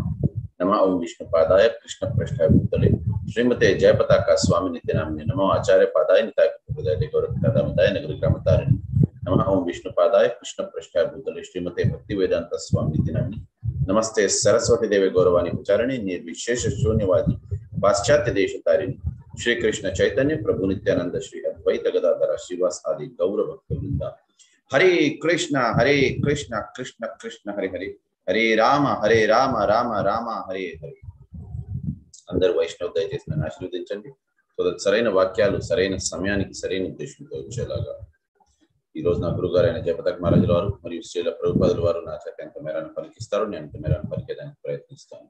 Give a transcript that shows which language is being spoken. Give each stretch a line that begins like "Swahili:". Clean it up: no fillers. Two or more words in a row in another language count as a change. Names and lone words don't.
Sanskrit: नमः ओं विष्णुपादाय कृष्णप्रेष्ठाय भूतले श्रीमते जयपताका स्वामी नित्यानामिने नमो आचार्य पादाय निताय गौरवदाय नगरग्रामतारिणे नमः ओं विष्णुपादाय कृष्णप्रेष्ठाय भूतले श्रीमते भक्तिवेदांत स्वामी नित्यानामिने नमस्ते सरस्वती देवी गौरवाणी उच्चारणे निर्विशेष शून्यवादी पाश्चात्य देश तारिणी श्री कृष्ण चैतन्य प्रभु नित्यानंद श्री अद्वैत गदाधर श्रीवास आदि गौर भक्त वृंदा। हरे कृष्ण कृष्ण कृष्ण हरे हरे हरे राम राम राम हरे हरे।
Telugu: అందరు వైష్ణవ दयచేసి నన్ను ఆశీర్వదించండి. సరైన వాక్యాలు సరైన సమయానికి సరైన ఉద్దేశంతో వచ్చేలాగా ఈ రోజు నా గురుగారు అయిన జయపతాక మహారాజుల వారు మరియు శ్రీల ప్రభుపాదుల వారు నా చేత ఎంత మేరకు పలికిస్తారు, నేను ఎంత మేరకు పలికేదానికి ప్రయత్నిస్తాను.